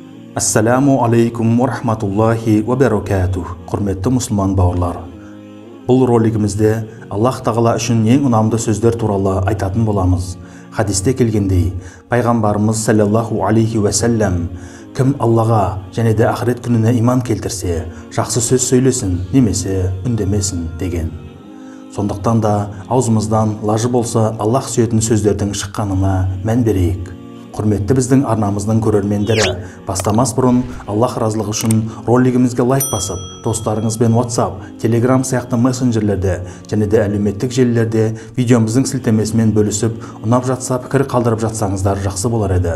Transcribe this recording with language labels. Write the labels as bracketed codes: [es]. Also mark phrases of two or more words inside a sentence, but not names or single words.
[ar] السلام عليكم ورحمة الله وبركاته. [kk] Құрметті мұсылман бауырлар. Бұл ролигімізде Аллах Тағала үшін ең ұнамды сөздер туралы айтатын боламыз. Хадисте келгендей, пайғамбарымыз [ar] صلى الله عليه وسلم, [kk] кім Аллаға және де ақырет күніне иман келтірсе, жақсы сөз сөйлесін, немесе үндемесін деген. Сондықтан да аузымыздан лажы болса Аллах сүйетін сөздердің шыққанына мән берейік. Құрметті біздің арнамыздың көрермендері, бастамас бұрын Аллах разылығы үшін ролигімізге лайк басып, достарыңызбен WhatsApp, Telegram сияқты мессенджерлерде және де әлеуметтік желілерде видеомыздың сілтемесімен бөлісіп, ұнап жатса пікір қалдырып жатсаңыздар жақсы болар еді.